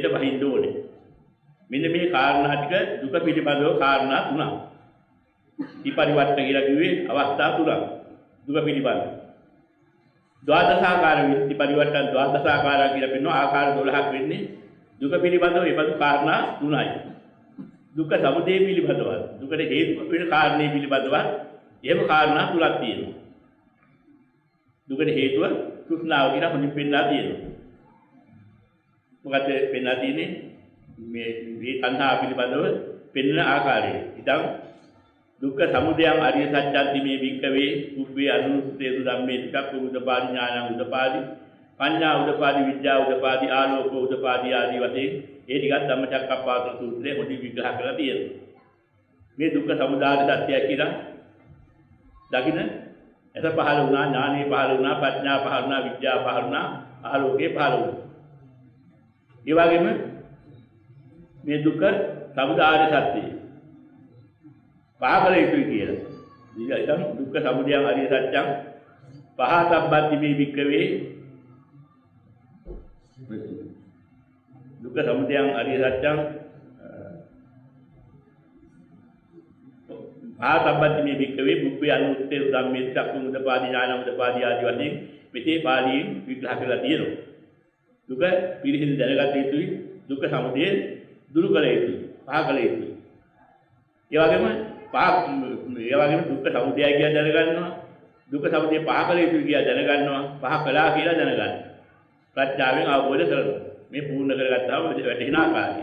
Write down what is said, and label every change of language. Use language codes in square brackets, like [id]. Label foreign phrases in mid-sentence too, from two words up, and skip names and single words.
[si] බහින්න ඕනේ මෙන්න මේ කාරණා ටික දුක පිළිබඳව කාරණා තුනක් ඊපරිවර්තන කියලා කිව්වේ අවස්ථා තුනක් දුක පිළිබඳව ද්වාදසාකාර විත්ති පරිවර්තන ද්වාදසාකාර කියලා පෙන්වන ආකාර 12ක් වෙන්නේ දුක පිළිබඳව ඒබඳු කාරණා තුනයි දුක සමුදය පිළිබඳව දුකට හේතු වෙන කාරණේ පිළිබඳව එහෙම කාරණා තුනක් තියෙනවා දුකට හේතුව තෘෂ්ණාව කියලා හොඳින් පෙන්නලා තියෙනවා මොකද පෙන්නලා තියෙන්නේ මේ තණ්හා පිළිබඳව පෙන්වන ආකාරය ඉතින් [pi] දුක්ඛ සමුදයං අරිය සත්‍යන්ති මේ භික්ඛවේ උබ්බේ අනුසුතේතු ධම්මේ චක්ඛු උදපාදි ඥානං උදපාදි පඤ්ඤා උදපාදි විද්‍යා උදපාදි ආලෝකෝ උදපාදි [si] ආදී වශයෙන් ඒ ටිකත් ධම්මචක්කප්පවත්තන සූත්‍රයේ හොඳින් විග්‍රහ කරලා තියෙනවා මේ දුක්ඛ සමුදාය සත්‍යය කියලා දකින්න එත පහළ වුණා ඥානෙ පහළ වුණා ප්‍රඥා පහළ වුණා විද්‍යා පහළ වුණා ආලෝකේ පහළ වුණා ඒ වගේම මේ දුක්ඛ සමුදාය සත්‍යය පහකල යුතුයි කියලා. [pi] ඊළඟ දුක්ඛ සමුදයං අරිය සත්‍යං පහතබ්බති මේ භික්ඛවේ දුක්ඛ සමුදයං අරිය සත්‍යං පහතබ්බති මේ භික්ඛවේ බුබ්බේ අනුත්තේ ධම්මේ චක්කුං උදපාදි ඥානං උදපාදි [si] ආදී වශයෙන් මෙතේ පාළියෙන් විග්‍රහ කරලා තියෙනවා. දුක පිළිහිඳ දැනගත යුතුයි. දුක්ඛ සමුදය දුරු කළ යුතුයි. පහකල යුතුයි. ඒ වගේම දුක්ඛ සමුදය කියලා දැනගන්නවා දුක්ඛ සමුදය පහ කළ යුතුයි කියලා දැනගන්නවා පහ කළා කියලා දැනගන්නවා ප්‍රඥාවෙන් අවබෝධ කරගන්නවා මේ පූර්ණ කරගත්තාම වැටෙන ආකාරය